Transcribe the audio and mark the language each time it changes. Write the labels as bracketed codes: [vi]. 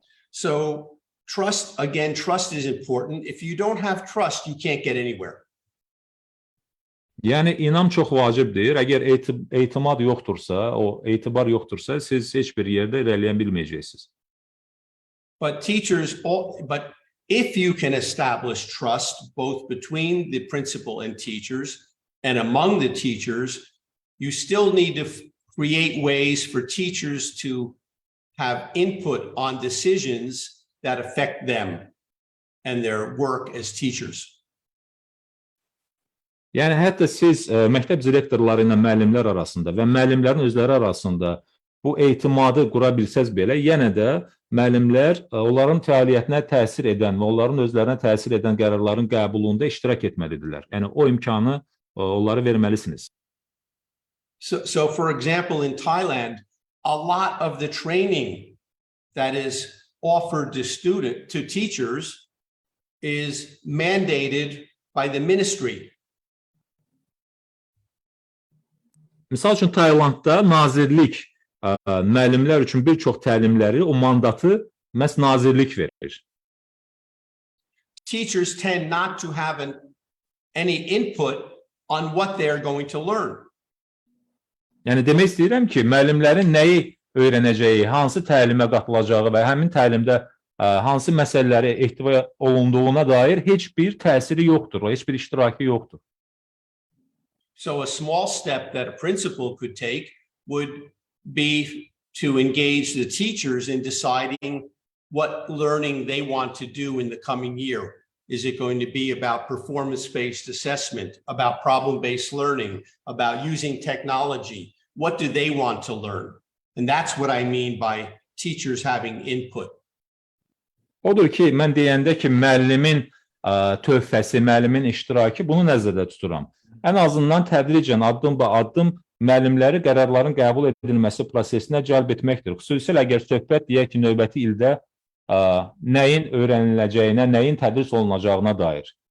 [en] So trust is important. If you don't have trust, you can't get anywhere. [az] Yəni inam çox vacibdir. Əgər etimad yoxdursa, o etibar yoxdursa, siz heç bir yerdə irəliyə bilməyəcəksiniz. [en] But if you can establish trust both between the principal and teachers and among the teachers, you still need to create ways for teachers to have input on decisions that affect them and their work as teachers. [az] Yəni hətta siz məktəb direktorları ilə müəllimlər arasında və müəllimlərin özləri arasında bu etimadı qura bilsəz belə, yenə də müəllimlər onların fəaliyyətinə təsir edən və onların özlərinə təsir edən qərarların qəbulunda iştirak etməlidirlər. Yəni o imkanı onlara verməlisiniz. [en] So for example, in Thailand, a lot of the training that is offered to teachers is mandated by the ministry. [az] Misal üçün Taylandda nazirlik müəllimlər üçün bir çox təlimləri, o mandatı məhz nazirlik verir. [en] Teachers tend not to have any input on what they are going to learn. [az] Yəni demək istəyirəm ki, müəllimlərin nəyi öyrənəcəyi, hansı təlimə qatılacağı və həmin təlimdə hansı məsələləri ehtiva olunduğuna dair heç bir təsiri yoxdur, heç bir iştirakı yoxdur. [en] So a small step that a principal could take would be to engage the teachers in deciding what learning they want to do in the coming year. Is it going to be about performance-based assessment, about problem-based learning, about using technology? What do they want to learn? And that's what I mean by teachers having input. [az] Odur ki, mən deyəndə ki, müəllimin töhfəsi, müəllimin iştirakı, bunu nəzərdə tuturam. Ən azından tədricən, addım-ba-addım müəllimləri qərarların qəbul edilməsi prosesinə cəlb etməkdir. Xüsusilə əgər söhbət deyək ki, növbəti ildə nəyin öyrəniləcəyinə, nəyin tədris olunacağına dair.